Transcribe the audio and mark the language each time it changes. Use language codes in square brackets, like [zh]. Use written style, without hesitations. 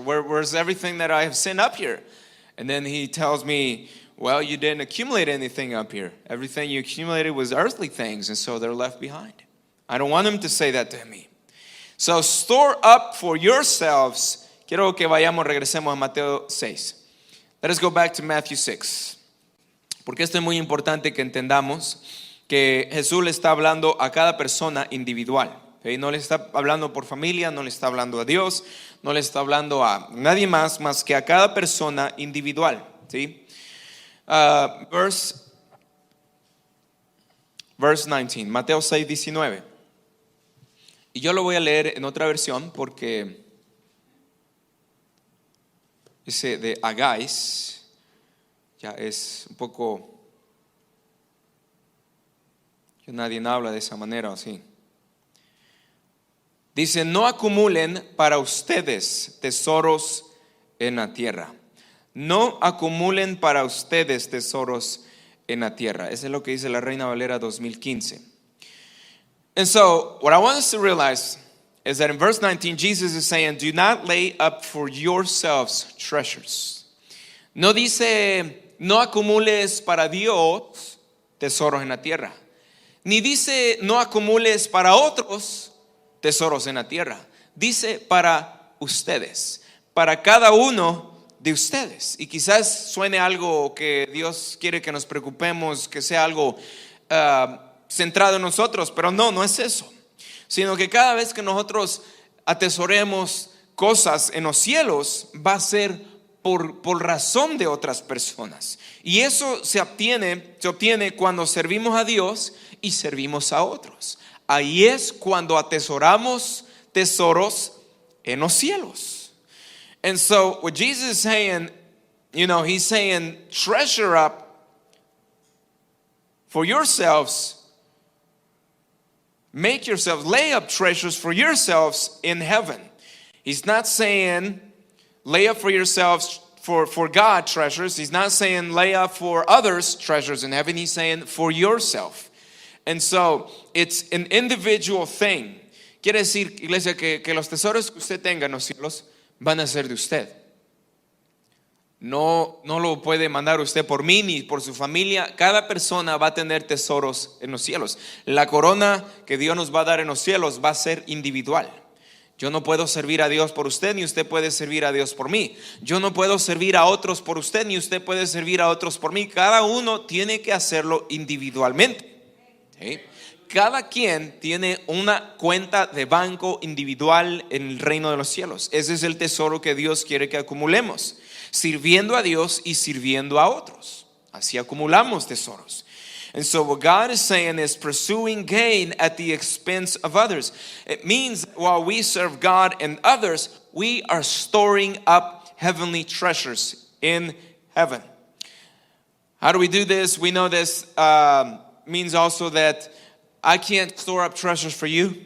[en] Where's everything that I have sent up here? And then he tells me, well, you didn't accumulate anything up here. Everything you accumulated was earthly things, and so they're left behind. I don't want him to say that to me. So store up for yourselves. [es] Quiero que regresemos a Mateo 6. [en] Let us go back to Matthew 6. [es] Porque esto es muy importante que entendamos que Jesús le está hablando a cada persona individual. ¿Okay? No le está hablando por familia, no le está hablando a Dios, no le está hablando a nadie más que a cada persona individual. ¿Sí? Verse verse 19. Mateo 6:19. Y yo lo voy a leer en otra versión porque ese de hagáis ya es un poco, que nadie habla de esa manera así. Dice: no acumulen para ustedes tesoros en la tierra. No acumulen para ustedes tesoros en la tierra. Eso es lo que dice la Reina Valera 2015. [en] And so, what I want us to realize is that in verse 19, Jesus is saying, do not lay up for yourselves treasures. [es] No dice, no acumules para Dios tesoros en la tierra. Ni dice, no acumules para otros tesoros en la tierra. Dice, para ustedes, para cada uno de ustedes. Y quizás suene algo que Dios quiere que nos preocupemos, que sea algo centrado en nosotros, pero no es eso. Sino que cada vez que nosotros atesoremos cosas en los cielos, va a ser por razón de otras personas. Y eso se obtiene cuando servimos a Dios y servimos a otros. Ahí es cuando atesoramos tesoros en los cielos. [en] And so what Jesus is saying, he's saying, treasure up for yourselves, lay up treasures for yourselves in heaven. He's not saying lay up for yourselves for God treasures. He's not saying lay up for others treasures in heaven. He's saying for yourself. And so it's an individual thing. [es] Quiere decir, iglesia, que los tesoros que usted tenga en los cielos van a ser de usted. No lo puede mandar usted por mí ni por su familia. Cada persona va a tener tesoros en los cielos. La corona que Dios nos va a dar en los cielos va a ser individual. Yo no puedo servir a Dios por usted, ni usted puede servir a Dios por mí. Yo no puedo servir a otros por usted, ni usted puede servir a otros por mí. Cada uno tiene que hacerlo individualmente. ¿Sí? Cada quien tiene una cuenta de banco individual en el reino de los cielos. Ese es el tesoro que Dios quiere que acumulemos, sirviendo a Dios y sirviendo a otros. Así acumulamos tesoros. [en] And so what God is saying is pursuing gain at the expense of others. It means while we serve God and others, we are storing up heavenly treasures in heaven. How do we do this? We know this means also that I can't store up treasures for you.